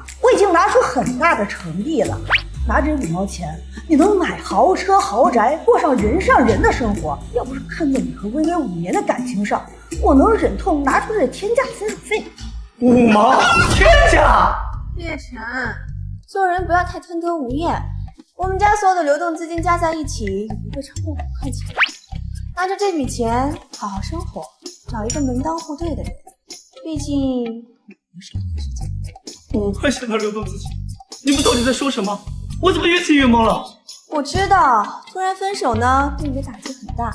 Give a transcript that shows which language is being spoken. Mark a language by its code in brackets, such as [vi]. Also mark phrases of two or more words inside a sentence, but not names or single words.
[zh] 我已經拿出很大的誠意了，拿这5毛錢，你能買豪車豪宅，過上人上人的生活。要不是看在你和薇薇5年的感情上，我能忍痛拿出这天价分手费。 5毛？天价？叶晨，做人不要太贪得无厌。我们家所有的流动資金加在一起也不会超過5 塊錢。拿着這筆錢好好生活，找一個門當戶對的人。畢竟不是浪費時間。 5塊錢的流動資金，你們到底在說什麼？我怎麼越聽越懵了？我知道，突然分手呢，對你的打擊很大。